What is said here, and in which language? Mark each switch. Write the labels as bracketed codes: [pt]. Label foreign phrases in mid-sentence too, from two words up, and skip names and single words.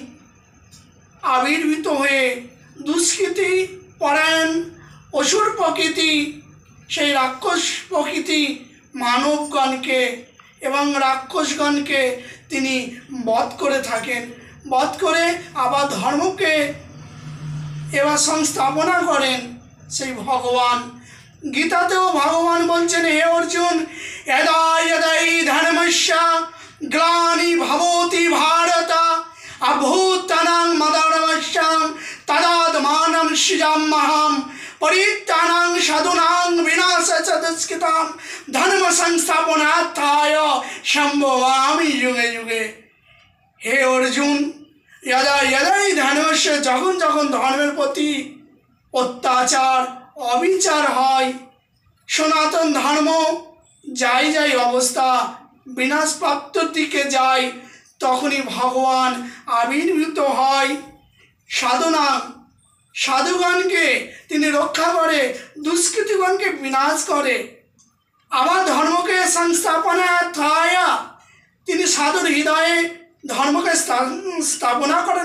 [bn] আবির্ভূত হয়ে দুষ্কৃতি পরায়ণ অসুর প্রকৃতি, সেই রাক্ষস প্রকৃতি মানবগণকে এবং রাক্ষসগণকে তিনি বধ করে থাকেন। বধ করে আবার ধর্মকে এবার সংস্থাপনা করেন সেই ভগবান। গীতাতেও ভগবান বলছেন, হে অর্জুন, [sa] यदा यदा हि धर्मस्य ग्लानिर्भवति भारत अभूतानां मदर्मस्य तदात्मानं सृजाम्यहं परित्राणां साधूनां विनाशाय च दुष्कृतां धर्म संस्थापनार्थाय सम्भवामि युगे युगे। हे अर्जुन, यदा यदा हि धर्मस्य, [bn] যখন যখন ধর্মের প্রতি অত্যাচার অবিচার হয়, সনাতন ধর্ম যাই যাই অবস্থা বিনাশ প্রাপ্তর দিকে যায়, তখনই ভগবান আবির্ভূত হয়। সাধনা সাধুগণকে তিনি রক্ষা করে, দুষ্কৃতিগণকে বিনাশ করে, আবার ধর্মকে সংস্থাপনার্থায় তিনি সাধুর হৃদয়ে ধর্মকে স্থাপনা করেন।